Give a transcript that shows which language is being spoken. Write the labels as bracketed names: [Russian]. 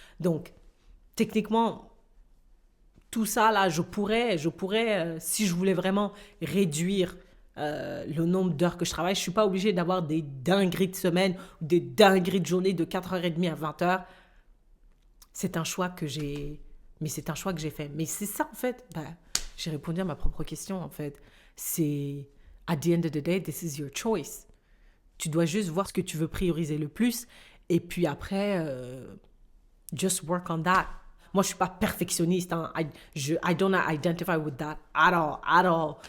[French] Donc, techniquement, tout ça, là, je pourrais si je voulais vraiment réduire le nombre d'heures que je travaille, je ne suis pas obligée d'avoir des dingueries de semaine ou des dingueries de journée de 4h30 à 20h. C'est un choix que j'ai fait. Mais c'est ça, en fait. J'ai répondu à ma propre question, en fait. [English] C'est, at the end of the day, this is your choice. [French] Tu dois juste voir ce que tu veux prioriser le plus. Et puis après, [English] just work on that. [French] Moi, je ne suis pas perfectionniste. Hein. [English] I don't identify with that at all.